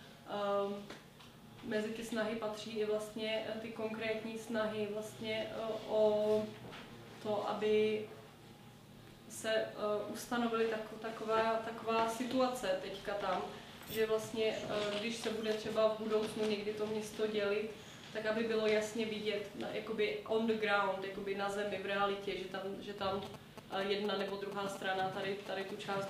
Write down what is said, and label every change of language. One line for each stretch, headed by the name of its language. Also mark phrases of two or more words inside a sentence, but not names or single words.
Czech: Mezi ty snahy patří i vlastně ty konkrétní snahy vlastně o to, aby se ustanovily taková situace teďka tam, že vlastně, když se bude třeba v budoucnu někdy to město dělit, tak aby bylo jasně vidět, jakoby
English: on the ground,
Czech: jakoby na zemi, v realitě, že tam jedna nebo druhá strana tady tu část